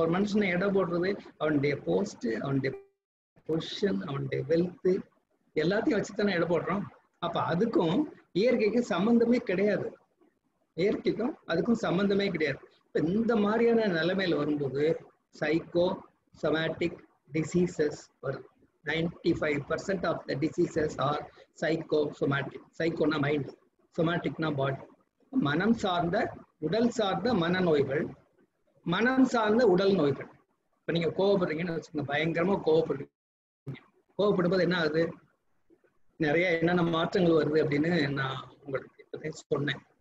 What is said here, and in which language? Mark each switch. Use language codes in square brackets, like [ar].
[ta] ஒரு மனுஷனை எடை போடுறது அவனுடைய போஸ்ட், அவனுடைய பொசிஷன், அவனுடைய வெல்த் எல்லாத்தையும் வச்சுத்தானே எடை போடுறோம். அப்ப அதுக்கும் இயற்கைக்கும் சம்பந்தமே கிடையாது. இயற்கைக்கும் அதுக்கும் சம்பந்தமே கிடையாது. இப்ப இந்த மாதிரியான நிலைமையில வரும்போது சைக்கோ சொமேட்டிக் டிசீசஸ் வருது. [en] 95% of the diseases are psychosomatic. Psychona mind, somaticna body. [ta] மனம் சார்ந்த உடல் சார்ந்த மனநோய்கள், மனம் சார்ந்த உடல் நோய்கள். இப்ப நீங்க கோவப்படுறீங்கன்னு வச்சுக்கோங்க, பயங்கரமா கோவப்படுறீங்க. கோவப்படும்போது என்ன ஆகுது, நிறைய என்னென்ன மாற்றங்கள் வருது அப்படின்னு நான் உங்களுக்கு இப்ப சொன்னேன்.